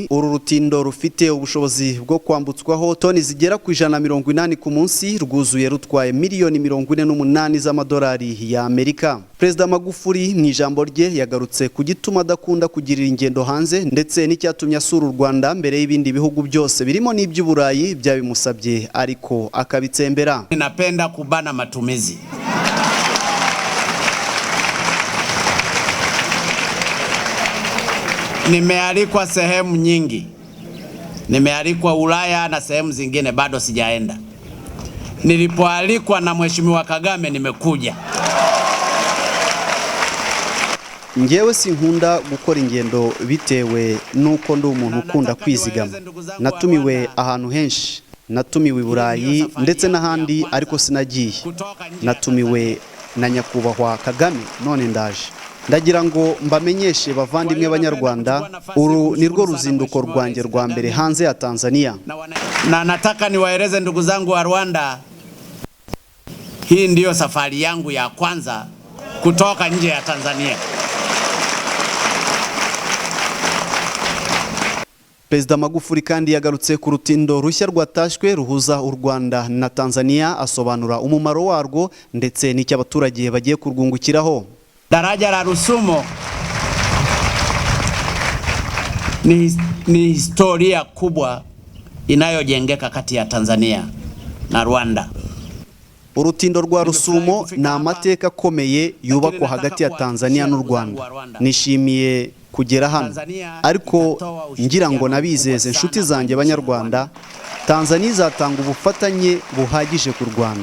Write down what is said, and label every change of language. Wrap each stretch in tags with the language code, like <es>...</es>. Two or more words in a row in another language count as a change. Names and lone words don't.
<rw>Uru rutindo rufite ubushobozi bwo kwambutswaho toni zigera ku 180 ku munsi, rwuzuye rutwaye miliyoni 48 z'amadolari ya Amerika. Perezida Magufuli mu ijambo rye yagarutse ku gituma adakunda kugirira ingendo hanze ndetse n'icyatumye asura u Rwanda mbere y'ibindi bihugu byose birimo n'iby'Uburayi byabimusabye ariko akabitsembera.</rw> <sw>Ninapenda kubana matumizi. Nimealikwa sehemu nyingi. Nimealikwa Ulaya na sehemu zingine bado sijaenda. Nilipoalikwa na Mheshimiwa Kagame nimekuja.</sw> <rw>Ngewe sinkunda gukora ingendo bitewe nuko ndi umuntu ukunda kwizigama. Natumiwe ahantu henshi. Natumiwe Burayi ndetse n'ahandi ariko sinagiye. Natumiwe na nyakubahwa Kagame none ndaje. Ndagira ngo mbamenyeshe bavandimwe b'Abanyarwanda, uru nirwo ruzinduko rwanjye rwa mbere hanze ya Tanzania.</rw> <sw>Na nataka niwaeleze ndugu zangu wa Rwanda, hii ndiyo safari yangu ya kwanza kutoka nje ya Tanzania.</sw> <rw>Perezida Magufuli kandi yagarutse ku rutindo rushya rwatashwe ruhuza u Rwanda na Tanzania, asobanura umumaro warwo ndetse n'icyo abaturage bagiye kurwungukiraho.</rw> <sw>Daraja la Rusumo ni historia kubwa inayojengeka kati ya Tanzania na Rwanda.</sw> <rw>Urutindo rwa Rusumo ni amateka akomeye yubakwa hagati ya Tanzania n'u Rwanda. Nishimiye kugera hano ariko ngira ngo nabizeze inshuti zanjye Abanyarwanda, Tanzania izatanga ubufatanye buhagije ku Rwanda.</rw>